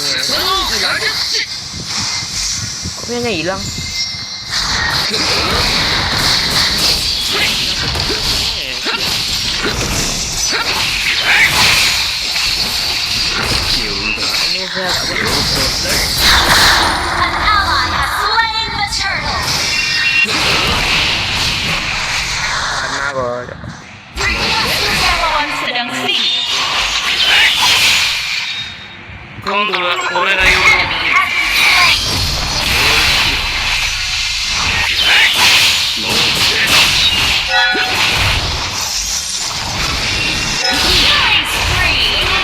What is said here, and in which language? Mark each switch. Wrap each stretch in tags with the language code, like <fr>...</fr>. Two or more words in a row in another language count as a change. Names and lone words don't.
<id>Kok punyanya hilang? Ini saya agak</id> <en>An ally has slain the turtle.</en> <id>karena kok. Lawan sedang siege.</id> <ja>今度は俺が呼ぶ</ja> <en>Killing spree.</en>